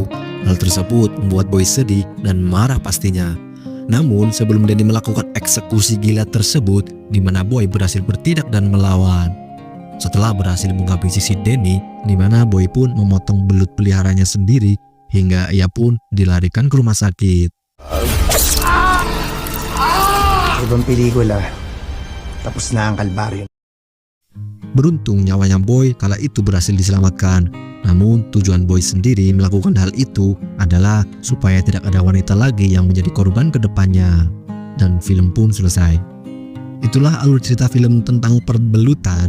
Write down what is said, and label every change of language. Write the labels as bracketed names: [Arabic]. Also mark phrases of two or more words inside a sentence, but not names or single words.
[Indonesian] Hal tersebut membuat Boy sedih dan marah pastinya. Namun sebelum Denny melakukan eksekusi gila tersebut, di mana Boy berhasil bertindak dan melawan. Setelah berhasil menghabisi si Denny, di mana Boy pun memotong belut peliharanya sendiri hingga ia pun dilarikan ke rumah sakit. [Filipino] Ibang pelikula. Tapos na ang kalbaryo. [Indonesian] Beruntung nyawanya Boy kala itu berhasil diselamatkan. Namun tujuan Boy sendiri melakukan hal itu adalah supaya tidak ada wanita lagi yang menjadi korban ke depannya. Dan film pun selesai. Itulah alur cerita film tentang perbelutan.